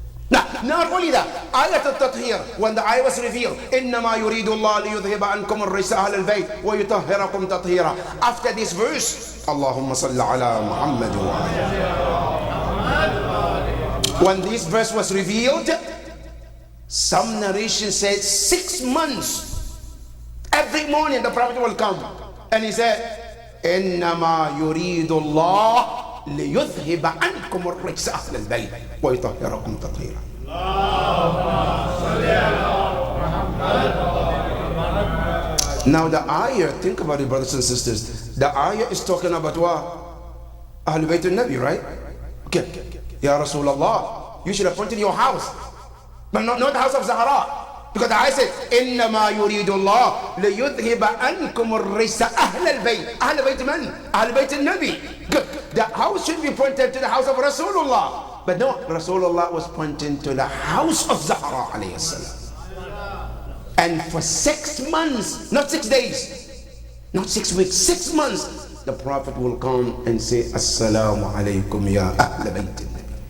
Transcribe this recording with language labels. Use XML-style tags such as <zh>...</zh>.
<en>Now, not only that, Ayat al-Tathir, when the ayah was revealed,</en> <ar>إِنَّمَا يُرِيدُ اللَّهُ لِيُذْهِبَ عَنْكُمُ الرِّجْسَ أَهْلَ الْبَيْتِ وَيُطَهِّرَكُمْ تَطْهِيرًا.</ar> <en>After this verse, Allahumma salli ala Muhammad wa. When this verse was revealed, some narration said 6 months. Every morning the Prophet will come, and he said,</en> <ar>إِنَّمَا يُرِيدُ اللَّهُ ليذهب عنكم الرجس أهل البيت ويطهركم تطهيرا.</ar> <en>Now the ayah, think about it, brothers and sisters. The ayah is talking about what? Ahl Bayt al-Nabi, right? Okay. Ya Rasulullah, you should appoint in your house, but not the house of Zahra. Because the ayah said,</en> <ar>إِنَّمَا يُرِيدُ اللَّهُ لِيُذْهِبَ عَنْكُمُ الرِّجْسَ أَهْلَ الْبَيْتِ. أهل بيت من? أهل بيت النبي.</ar> <en>Good. The house should be pointed to the house of Rasulullah. But no, Rasulullah was pointing to the house of Zahra alayhi salam. And for 6 months, not 6 days, not 6 weeks, 6 months, the Prophet will come and say, Assalamu alaikum ya Ahl Bayt al-Nabi.</en>